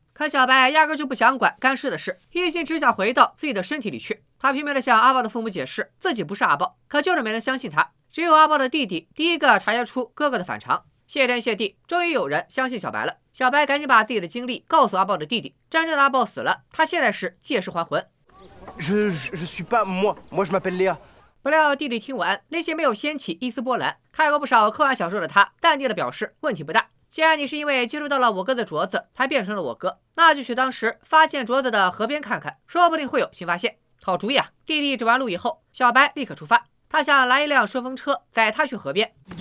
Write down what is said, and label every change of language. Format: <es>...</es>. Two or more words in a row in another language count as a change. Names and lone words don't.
<zh>可小白压根就不想管干尸的事，一心只想回到自己的身体里去。他拼命地向阿豹的父母解释自己不是阿豹，可就是没人相信他。只有阿豹的弟弟第一个察觉出哥哥的反常。谢天谢地，终于有人相信小白了。小白赶紧把自己的经历告诉阿豹的弟弟，真正的阿豹死了，他现在是借尸还魂。</zh> <fr>Je suis pas moi je m'appelle Léa。</fr> <zh>不料弟弟听完，内心没有掀起一丝波澜。看过不少科幻小说的他，淡定地表示问题不大。既然你是因为接触到了我哥的镯子才变成了我哥，那就去当时发现镯子的河边看看，说不定会有新发现。好主意啊！弟弟指完路以后，小白立刻出发。他想拦一辆顺风车，载他去河边。</zh>